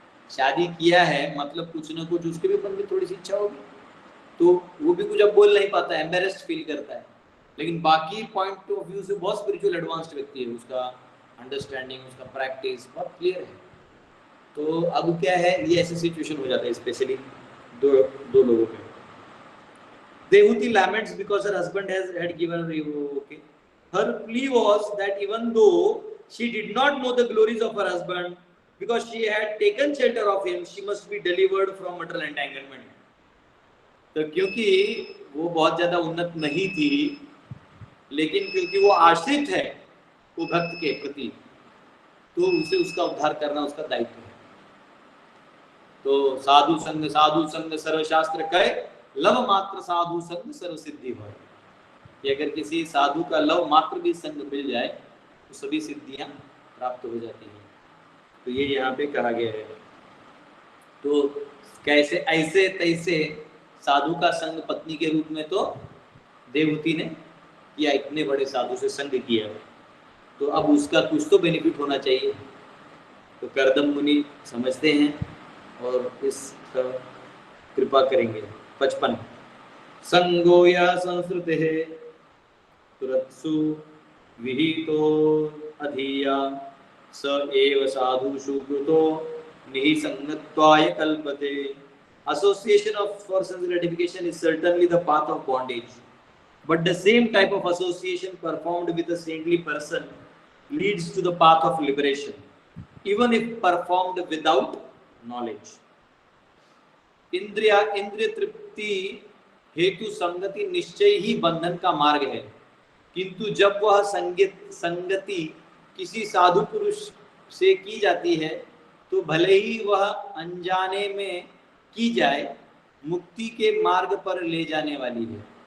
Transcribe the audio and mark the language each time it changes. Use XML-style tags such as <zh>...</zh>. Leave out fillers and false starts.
<hi>शादी किया है मतलब कुछ ना कुछ उसके भी मन में थोड़ी सी इच्छा होगी, तो वो भी कुछ अब बोल नहीं पाता है, एम्बेरेस्ड फील करता है। लेकिन बाकी पॉइंट ऑफ व्यू से बहुत स्पिरिचुअल एडवांस्ड व्यक्ति है, उसका अंडरस्टैंडिंग, उसका प्रैक्टिस बहुत क्लियर है। तो अब क्या है, ये ऐसी सिचुएशन हो जाता है स्पेशली दो लोगों पे।</hi> <en>Devuti laments because her husband had given her, okay. Her plea was that even though she did not know the glories of her husband, because she had taken shelter of him, she must be delivered from material entanglement.</en> <hi>तो क्योंकि वो बहुत ज्यादा उन्नत नहीं थी, लेकिन क्योंकि वो आश्रित है वो भक्त के प्रति, तो उसे उसका उद्धार करना उसका दायित्व है। तो साधु संग सर्वशास्त्र कहे, लव मात्र साधु संग सर्व सिद्धि हो। कि अगर किसी साधु का लव मात्र भी संग मिल जाए तो सभी सिद्धियां प्राप्त हो जाती हैं। तो ये यहाँ पे कहा गया है। तो कैसे ऐसे तैसे साधु का संग पत्नी के रूप में तो देवहूति ने किया, इतने बड़े साधु से संग किया, तो अब उसका कुछ तो बेनिफिट होना चाहिए। तो कर्दम मुनि समझते हैं और इस कृपा करेंगे।</hi> <sa>55 संगो या संस्कृते तुरत्सु विहितो अधीया स एव साधुषु कृतो निहिसंगत्वाय कल्पते।</sa> <en>Association of for sense gratification is certainly the path of bondage, but the same type of association performed with a saintly person leads to the path of liberation, even if performed without knowledge.</en> <hi>इंद्रिय तृप्ति हेतु संगति निश्चय ही बंधन का मार्ग है, किंतु जब वह संगति किसी साधु पुरुष से की जाती है तो भले ही वह अनजाने में की जाए, मुक्ति के मार्ग पर ले जाने वाली है।</hi>